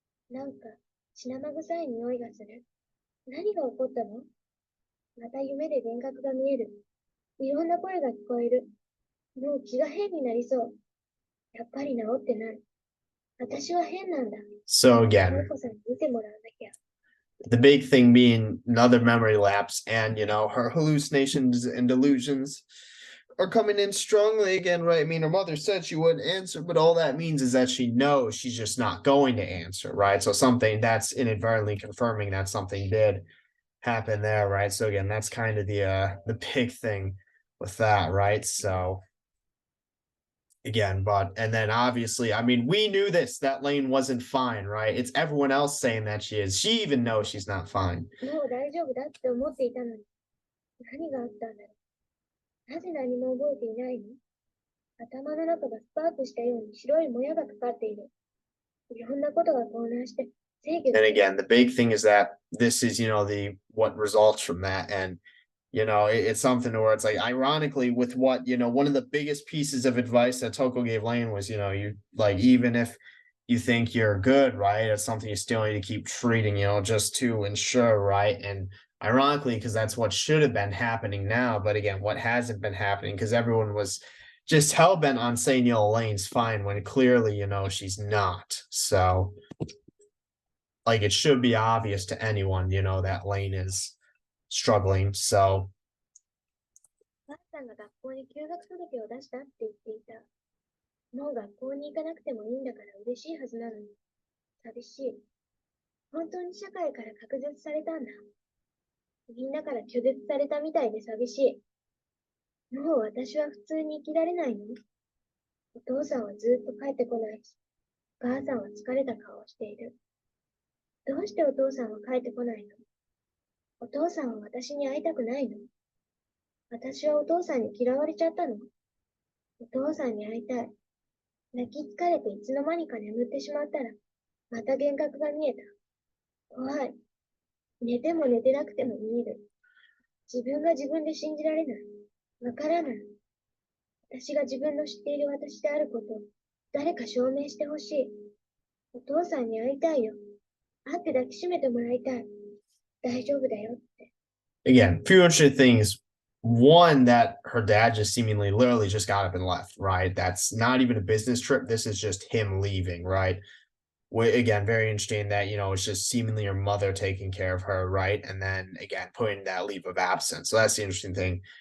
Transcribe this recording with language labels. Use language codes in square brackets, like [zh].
[ja] なんか血生臭い匂いがする。何が起こったの？また夢で幻覚が見える。いろんな声が聞こえる。もう気が変になりそう。やっぱり治ってない。私は変なんだ。 [en] so [ja] マ [en] again, [ja] イコさんに見てもらわなきゃ。 [en] the big thing being another memory lapse and her hallucinations and delusions are coming in strongly again, right? I mean, her mother said she wouldn't answer, but all that means is that she knows she's just not going to answer, right? So something that's inadvertently confirming that something did happen there, right? So again, that's kind of the big thing with that, right? So again, but and then obviously, I mean, we knew that Lane wasn't fine, right? It's everyone else saying that she is. She even knows she's not fine. [ja] もう大丈夫だって思っていたのに、何があったんだろう。なぜ何も覚えていないの？頭の中がスパークしたように白いもやがかかっている。いろんなことが混乱して、制御 [en] And again, the big thing is that this is, the what results from that. And it's something where it's like, ironically, with what, one of the biggest pieces of advice that Toko gave Lane was, you like, even if you think you're good, right, it's something you still need to keep treating, just to ensure, right? And ironically, because that's what should have been happening now. But again, what hasn't been happening, because everyone was just hell bent on saying, Lane's fine when clearly, she's not. So, like, it should be obvious to anyone, that Lain is struggling. So [ja] お母さんが学校に休学届を出したって言っていた。もう学校に行かなくてもいいんだから嬉しいはずなのに。寂しい。本当に社会から隔絶されたんだ。みんなから拒絶されたみたいで寂しい。もう私は普通に生きられないの？お父さんはずっと帰ってこないし、お母さんは疲れた顔をしている。どうしてお父さんは帰ってこないの？お父さんは私に会いたくないの？私はお父さんに嫌われちゃったの？お父さんに会いたい。泣き疲れていつの間にか眠ってしまったら、また幻覚が見えた。怖い。寝ても寝てなくても見える。自分が自分で信じられない。わからない。私が自分の知っている私であることを誰か証明してほしい。お父さんに会いたいよ。会って抱きしめてもらいたい。大丈夫だよって。 [en] Again, few interesting things. One, that her dad just seemingly literally just got up and left, right? That's not even a business trip. This is just him leaving, right? Again, very interesting that, it's just seemingly her mother taking care of her, right? And then again, putting that leave of absence. So that's the interesting thing.